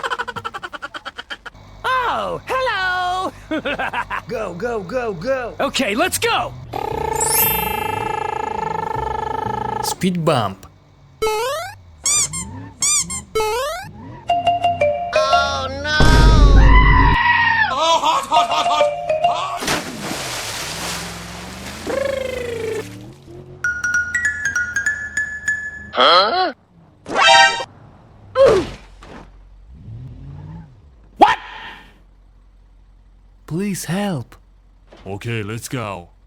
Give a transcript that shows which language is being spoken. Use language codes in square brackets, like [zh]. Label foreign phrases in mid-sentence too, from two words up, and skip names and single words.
[en] Oh, hello! Go, go, go, go! Okay, let's go! Speed bump. Oh no! Oh, hot, hot, hot, hot! Hot! Huh? What? Please help. Okay, let's go.